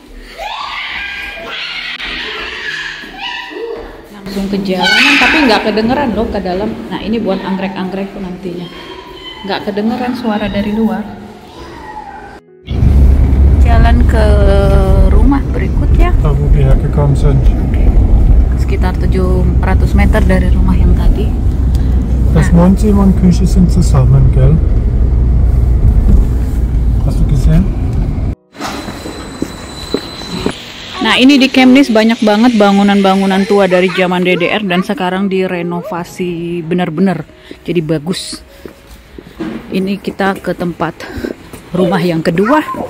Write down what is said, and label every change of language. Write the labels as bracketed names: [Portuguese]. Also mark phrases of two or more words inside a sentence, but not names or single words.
[Indonesian] Langsung ke jalanan tapi nggak kedengeran loh ke dalam. Nah ini buat anggrek-anggrek tuh nantinya nggak kedengeran suara dari luar. Jalan ke rumah berikutnya. [German] Da wo wir hergekommen sind. [Indonesian] Sekitar 700 meter dari rumah yang tadi. [German] Das Wohnzimmer und Küche sind zusammen, gell? Hast du gesehen? [Indonesian] Nah ini di Kemnis banyak banget bangunan-bangunan tua dari zaman DDR dan sekarang direnovasi benar-benar jadi bagus. Ini kita ke tempat rumah yang kedua.